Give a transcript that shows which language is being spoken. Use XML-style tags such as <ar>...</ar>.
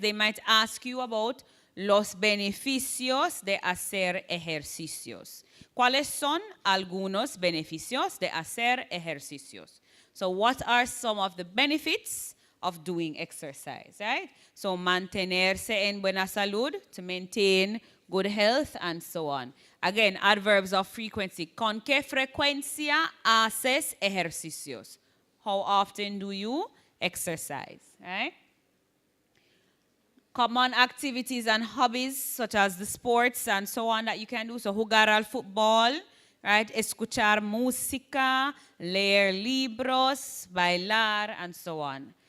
<en>They might ask you about</en> <es>los beneficios de hacer ejercicios. ¿Cuáles son algunos beneficios de hacer ejercicios?</es> <en>So what are some of the benefits of doing exercise, right? So</en> <es>mantenerse en buena salud,</es> <en>to maintain good health, and so on. Again, adverbs of frequency.</en> <es>¿Con qué frecuencia haces ejercicios?</es> <en>How often do you exercise, right? Common activities and hobbies, such as the sports and so on that you can do. So, jugar al fútbol, right?</en> <es>Escuchar música, leer libros, bailar,</es> <en>and so on.</en>